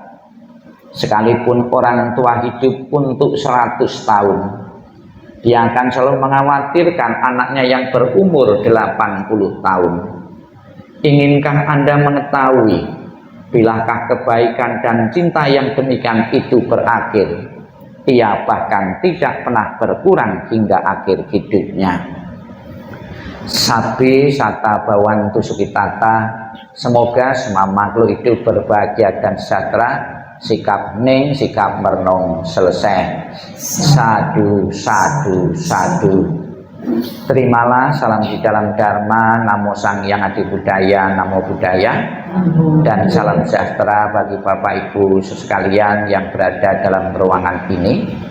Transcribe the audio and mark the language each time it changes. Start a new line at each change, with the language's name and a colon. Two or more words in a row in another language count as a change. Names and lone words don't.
Indonesian: Sekalipun orang tua hidup untuk 100 tahun, dia akan selalu mengkhawatirkan anaknya yang berumur 80 tahun. Inginkah Anda mengetahui bilakah kebaikan dan cinta yang demikian itu berakhir? Ia bahkan tidak pernah berkurang hingga akhir hidupnya.
Pali: Sabi sata bawantu sukitata,
Indonesian: semoga semua makhluk hidup berbahagia dan sejahtera. Sikap hening, sikap merenung selesai.
Pali: Sadu, sadu, sadu.
Indonesian: Terimalah salam di dalam Dharma,
Pali: Namo Sang Hyang Adi Budaya, Namo Buddhaya,
Indonesian: dan salam sejahtera bagi Bapak Ibu sekalian yang berada dalam ruangan ini.